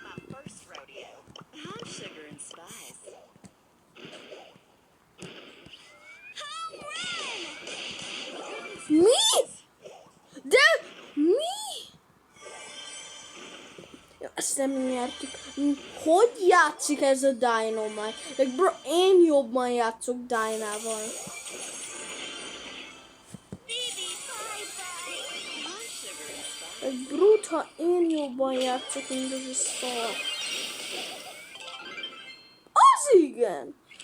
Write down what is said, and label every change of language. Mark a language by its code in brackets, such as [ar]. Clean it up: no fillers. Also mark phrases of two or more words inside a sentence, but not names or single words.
[hu] Mi? De mi? Ja, ezt nem nyertük. Hogy játszik ez a Dynamite? [en] Like, bro, [hu] én jobban játszok Dynával. Like, brut, ha én jobban játszok, mint ez a szar. Az igen!